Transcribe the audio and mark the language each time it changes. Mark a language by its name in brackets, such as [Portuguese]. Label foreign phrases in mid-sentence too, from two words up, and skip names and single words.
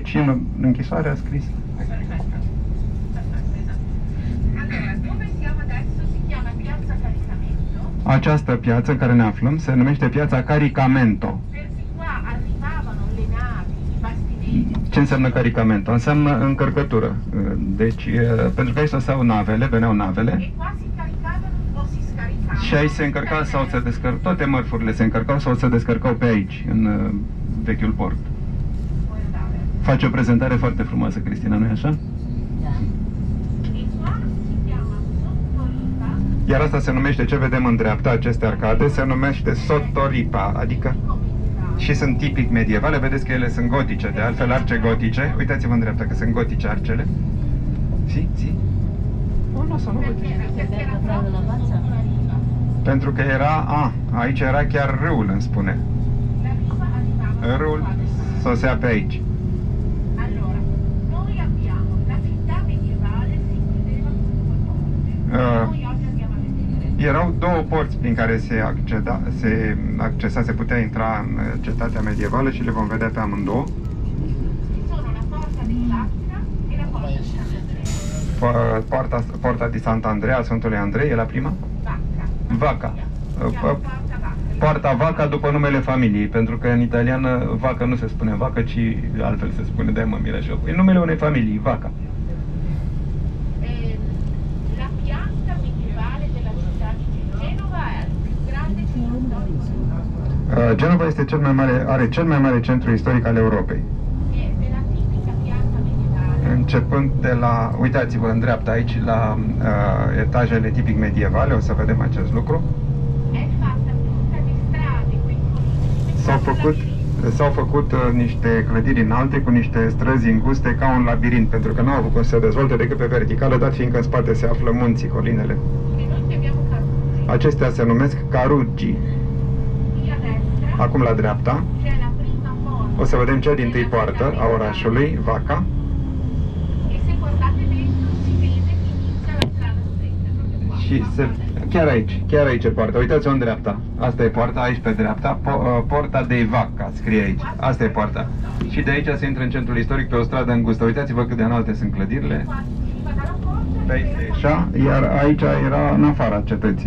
[Romanian] Și în închisoare a scris. [Italian] Allora, dove siamo adesso si chiama Piazza Caricamento, [Romanian] Această piață în care ne aflăm se numește Piața Caricamento. [Italian] perché qua arrivavano le navi, i bastimenti. [Romanian] Ce înseamnă caricamento? Înseamnă încărcătură. Deci, pentru că aici stăteau navele, veneau navele, [Italian] E qua si caricavano o si scaricavano. [Romanian] și aici se încărca sau se descărcau, toate mărfurile se încărcau sau se descărcau pe aici, în vechiul port. [Italian] Puoi andare. [Romanian] Face o prezentare foarte frumoasă, Cristina, nu-i așa? [Italian] E qua si chiama Sottoripa, [Romanian] Iar asta se numește, ce vedem în dreapta, aceste arcade, se numește Sottoripa, adică și sunt tipic medievale, vedeți că ele sunt gotice, de altfel arce gotice, uitați-vă în dreapta că sunt gotice arcele. [Italian] Si, si. [Romanian] Nu, să nu gotice. [Italian] perché era proprio sulla riva. [Romanian] Pentru că era, aici era chiar râul, îmi spune. [Italian] La riva arrivava [Romanian] Râul [Italian] qua del mare. [Romanian] sosea pe aici. [Italian] Allora, noi abbiamo la città medievale si chiudeva con due porte. Noi oggi andiamo a vedere. [Romanian] Erau două porți prin care se putea intra în cetatea medievală și le vom vedea pe amândouă. [Italian] Ci sono la porta dell'Aquila e la porta di Sant'Andrea. Porta di Sant'Andrea, Sfântului Andrei, e la prima? Vacca. [Romanian] Vaca. [Italian] Chiama porta Vacca. [Romanian] Poarta Vaca după numele familiei, pentru că în italiană vacă nu se spune vacă, ci altfel se spune, de mă miră și eu. E numele unei familii, Vaca. [Italian] La pianta medievale della città di Genova è il più grande centro storico. [Romanian] Genova este are cel mai mare centru istoric al Europei. [Italian] E della tipica pianta medievale [Romanian] Începând de la, uitați-vă în dreapta aici, la etajele tipic medievale, o să vedem acest lucru. [Italian] è fatta tutta di strade, quei colini. [Romanian] S-au făcut niște clădiri înalte cu niște străzi înguste ca un labirint, pentru că nu au avut cum să se dezvolte decât pe verticală, dat fiindcă în spate se află munții, colinele. [Italian] Che noi chiamiamo Caruggi. [Romanian] Acestea se numesc Caruggi. [Italian] Qui a destra [Romanian] Acum la dreapta [Italian] c'è la prima porta. [Romanian] o să vedem cea dintâi poartă a orașului, Vaca, [Italian] E se guardate dentro si vede che inizia la strada stretta, proprio qua. [Romanian] și chiar aici e poarta. Uitați-o în dreapta. Asta e poarta, aici pe dreapta. Porta de Vacca, scrie aici. Asta e poarta. Și de aici se intră în centrul istoric pe o stradă îngustă. Uitați-vă cât de înalte sunt clădirile. Pe aici se ieșea, iar aici era în afara cetății.